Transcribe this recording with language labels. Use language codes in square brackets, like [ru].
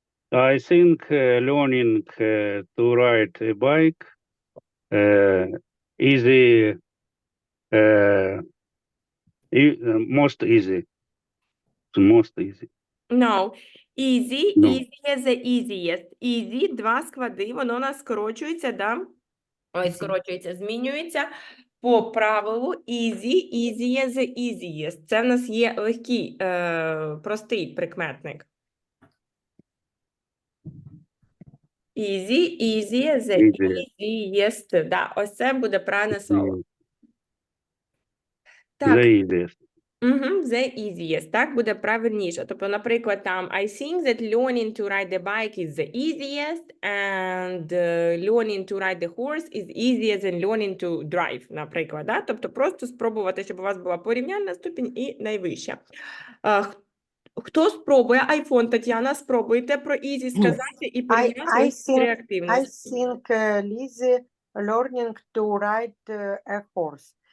[en] I think learning to ride a bike easy, most easy. Most easy. No. Easy, No. easy is the easiest. [uk] Easy, два склади, воно у нас скорочується, да? Ой, скорочується, змінюється по правилу easy, [en] easy is the easiest. [uk] Це в нас є легкий, простий прикметник. [en] Easy, easy is the easiest. [uk] Да, ось це буде правильне слово. Так. [en] The easiest. [uk] The easiest, так, буде правильніше. Тобто, наприклад, там, [en] I think that learning to ride the bike is the easiest, and learning to ride the horse is easier than learning to drive, [uk] наприклад. Да? Тобто, просто спробувати, щоб у вас була порівняльна ступінь і найвища. Хто спробує? iPhone, Тетяна, спробуйте про easy сказати і порівняти ці три [en] I [uk] активності. [en] think, Lizzie, learning to ride a horse.